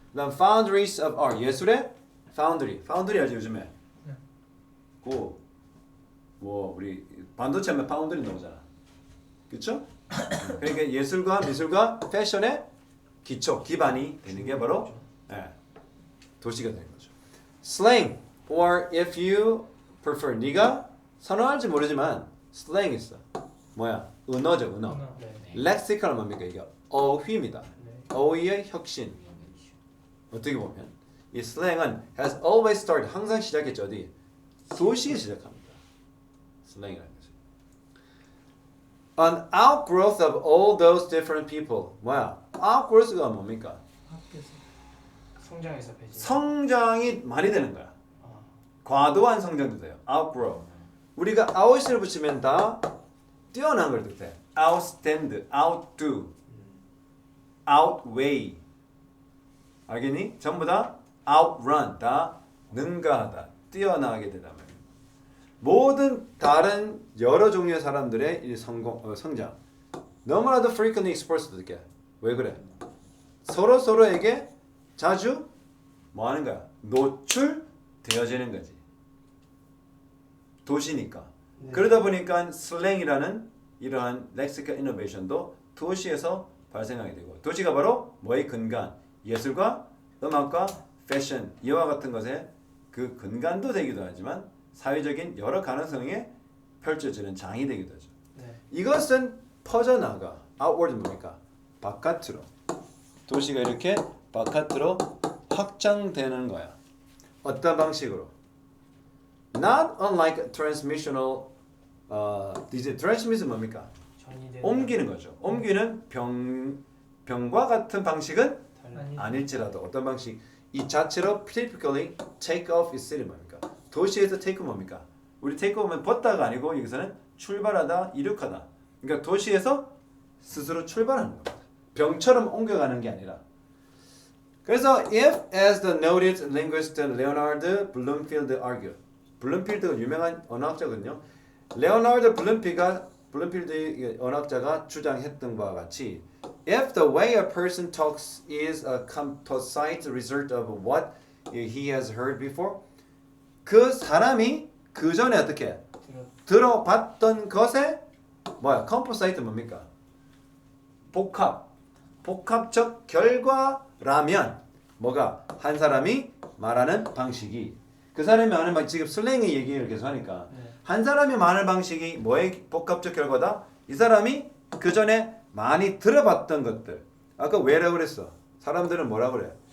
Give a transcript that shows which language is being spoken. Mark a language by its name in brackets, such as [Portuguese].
[Korean] 그다음 [English] foundaries of art [Korean] 예술의 foundry 알지 요즘에? 네. 뭐 우리 반도체 하면 파운드리 나오잖아. 그렇죠? 그러니까 예술과 미술과 패션의 기초 기반이 되는 게 바로 도시가 되는 거죠. [English] slang or if you prefer [Korean] 네가 선호할지 모르지만 [English] slang 있어. [Korean] 뭐야? 은어죠, 은어. 네. 렉시컬은 뭡니까? 이게 어휘입니다. 네. 어휘의 혁신. 어떻게 보면 이 슬랭은 [English] has always started [Korean] 항상 시작했죠. 어디? 도시에 시작합니다. 슬랭이라는 거지. [English] An outgrowth of all those different people. [Korean] 뭐야? outgrowth가 뭡니까? 학교에서 성장해서 배지. 성장이 많이 되는 거야. 아, 과도한 성장도 돼요. outgrow. 우리가 out을 붙이면 다 뛰어난 걸 뜻해. [English] outstand, outdo, outweigh. [Korean] 알겠니? 전부 다 outrun, 다 능가하다, 뛰어나게 되다 말이야. 모든 다른 여러 종류의 사람들의 이 성장 너무나도 [English] frequently exposed [Korean] 되게. 왜 그래? 서로에게 자주 뭐 하는 거야? 노출되어지는 거지. 도시니까. 네. 그러다 보니까 슬랭이라는 이러한 렉시컬 이노베이션도 도시에서 발생하게 되고, 도시가 바로 뭐의 근간? 예술과 음악과 패션 이와 같은 것의 그 근간도 되기도 하지만 사회적인 여러 가능성에 펼쳐지는 장이 되기도 하죠. 네. 이것은 퍼져나가. outward 뭡니까? 바깥으로. 도시가 이렇게 바깥으로 확장되는 거야. 어떤 방식으로? [English] Not unlike transmissional [Korean] 이제 [English] transmission [Korean] 뭡니까? 전이되는. 옮기는 거죠. 옮기는 병과 같은 방식은 아니. 아닐지라도 어떤 방식? 이 자체로 [English] typically take off is [Korean] 뭡니까? 도시에서 take 뭡니까? 우리 take off은 벗다가 아니고 여기서는 출발하다, 이륙하다. 그러니까 도시에서 스스로 출발하는 겁니다. 병처럼 옮겨가는 게 아니라. 그래서 [English] if as the noted linguist Leonard Bloomfield argued. [Korean] 블룸필드가 유명한 언어학자거든요. 레오나르드 블룸필드 언어학자가 주장했던 바와 같이 [English] if the way a person talks is a composite result of what he has heard before [Korean] 그 사람이 그 전에 어떻게 들어봤던 것에 뭐야? composite 뭡니까? 복합적 결과라면 뭐가? 한 사람이 말하는 방식이 그 사람이 말하는 지금 슬랭의 얘기를 계속 하니까 네. 한 사람이 말하는 방식이 뭐의 복합적 결과다? 이 사람이 그 전에 많이 들어봤던 것들. 아까 왜라고 그랬어? 사람들은 뭐라 그래?